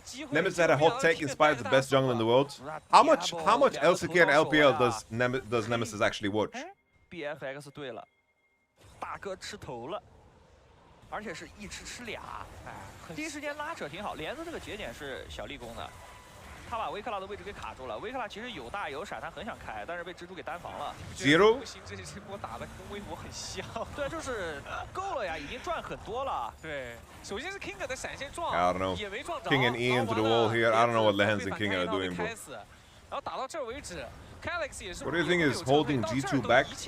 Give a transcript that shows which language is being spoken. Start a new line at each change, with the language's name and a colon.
English: Nemesis had a hot take, inspired the best jungle in the world. How much LCK and LPL does Nemesis actually watch?
Chinese: BFX 对了，大哥吃头了，而且是一吃俩，第一时间拉扯挺好。莲子这个节点是小立功的，他把维克拉的位置给卡住了。维克拉其实有大有闪，他很想开，但是被蜘蛛给单防了。
English: Zero。
Chinese: 这一波打的跟微博很像。对，就是够了呀，已经赚很多了。对，首先是 King 的闪现撞，
English: I don't know.
Chinese: 也没撞着。
English: King and E into the wall here. I don't know what Lehans and King are doing, bro.
Chinese: 然后打到这儿为止。
English: What do you think is holding G2 back?